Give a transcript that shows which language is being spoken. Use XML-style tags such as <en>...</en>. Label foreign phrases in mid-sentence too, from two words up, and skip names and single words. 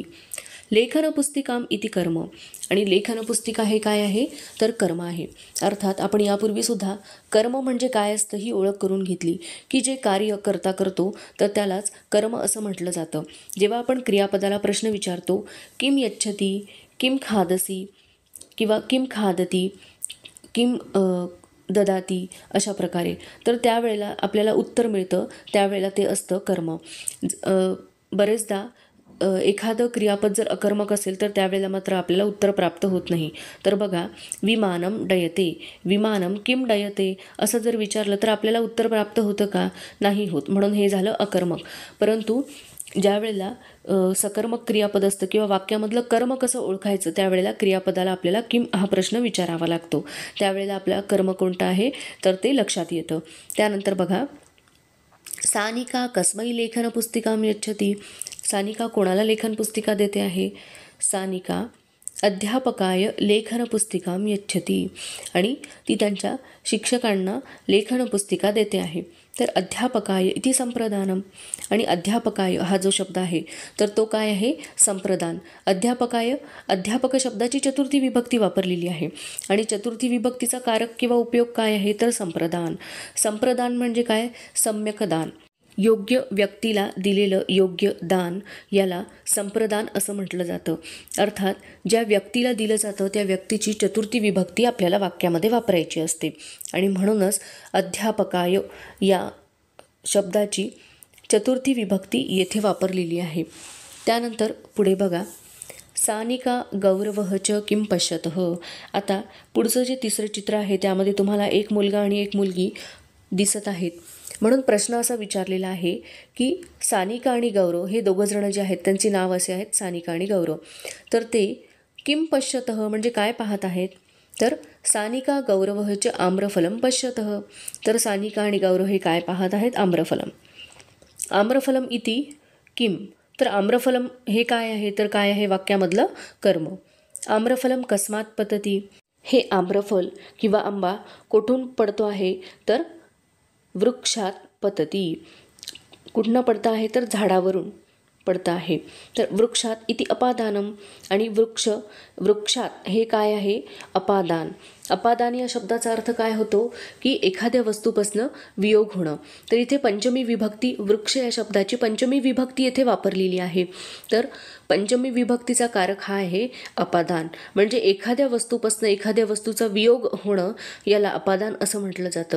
<sa>लेखन पुस्तिकाम इति कर्म,</sa> <mr>आणि लेखन पुस्तिका हे काय आहे तर कर्म आहे. अर्थात आपण यापूर्वीसुद्धा कर्म म्हणजे काय असतं ही ओळख करून घेतली की जे कार्य करता करतो तर त्यालाच कर्म असं म्हटलं जातं. जेव्हा आपण क्रियापदाला प्रश्न विचारतो,</mr> <sa>किम यच्छती, किम खादसी किंवा किम खादती, किम ददाती,</sa> <mr>अशा प्रकारे, तर त्यावेळेला आपल्याला उत्तर मिळतं, त्यावेळेला ते असतं कर्म. बरेचदा एखादं क्रियापद जर अकर्मक असेल तर त्यावेळेला मात्र आपल्याला उत्तर प्राप्त होत नाही. तर बघा,</mr> <sa>विमानम डयते, विमानम किम डयते</sa> <mr>असं जर विचारलं तर आपल्याला उत्तर प्राप्त होतं का, नाही होत, म्हणून हे झालं अकर्मक. परंतु ज्या वेळेला सकर्मक क्रियापद असतं किंवा वाक्यामधलं कर्म कसं ओळखायचं त्यावेळेला क्रियापदाला आपल्याला किम हा प्रश्न विचारावा लागतो. त्यावेळेला आपला कर्म कोणतं आहे तर ते लक्षात येतं. त्यानंतर बघा,</mr> <sa>सानिका कस्मै लेखन पुस्तिकां यच्छती,</sa> <mr>सानिका कोणाला लेखन पुस्तिका देते आहे.</mr> <sa>सानिका अध्यापकाय लेखन पुस्तिकां यच्छती,</sa> <mr>आणि ती त्यांच्या शिक्षकांना लेखन पुस्तिका देते आहे.</mr> <sa>तर अध्यापकाय इति संप्रदानम,</sa> <mr>आणि अध्यापकाय हा जो शब्द आहे तर तो काय आहे संप्रदान. अध्यापकाय, अध्यापक शब्दाची चतुर्थी विभक्ती वापरलेली आहे, आणि चतुर्थी विभक्तीचा कारक किंवा उपयोग काय आहे तर संप्रदान. संप्रदान म्हणजे काय,</mr> <sa>सम्यक दान,</sa> <mr>योग्य व्यक्तीला दिलेलं योग्य दान याला संप्रदान असं म्हटलं जातं. अर्थात ज्या व्यक्तीला दिलं जातं त्या व्यक्तीची चतुर्थी विभक्ती आपल्याला वाक्यामध्ये वापरायची असते, आणि म्हणूनच अध्यापकाय या शब्दाची चतुर्थी विभक्ती येथे वापरलेली आहे. त्यानंतर पुढे बघा,</mr> <sa>सानिका गौरवः च किं पश्यतः.</sa> <mr>आता पुढचं जे तिसरं चित्र आहे त्यामध्ये तुम्हाला एक मुलगा आणि एक मुलगी दिसत आहेत. म्हणून प्रश्न असा विचारलेला आहे की सानिका आणि गौरव हे दोघं जण जे आहेत त्यांची नाव असे आहेत सानिका आणि गौरव, तर ते</mr> <sa>किम पश्यतः</sa> <mr>म्हणजे काय पाहत आहेत, तर</mr> <sa>सानिका गौरवः च आम्रफलम पश्यतः.</sa> <mr>तर सानिका आणि गौरव हे काय पाहत आहेत, आम्रफलम.</mr> <sa>आम्रफलम इति किम,</sa> <mr>तर आम्रफलम हे काय आहे तर काय आहे वाक्यामधलं कर्म.</mr> <sa>आम्रफलम कस्मात पतती,</sa> <mr>हे आम्रफल किंवा आंबा कोठून पडतो आहे तर</mr> <sa>वृक्षात पतती,</sa> <mr>कुठनं पडतं आहे तर झाडावरून पडतं आहे.</mr> <sa>तर वृक्षात इति अपादानम,</sa> <mr>आणि वृक्षात हे काय आहे अपादान. अपादान या शब्दाचा अर्थ काय होतो की एखाद्या वस्तूपासनं वियोग होणं. तर इथे पंचमी विभक्ती वृक्ष या शब्दाची पंचमी विभक्ती येथे वापरलेली आहे. तर पंचमी विभक्तीचा कारक हा आहे अपादान, म्हणजे एखाद्या वस्तूपासनं एखाद्या वस्तूचा वियोग होणं याला अपादान असं म्हटलं जातं.</mr>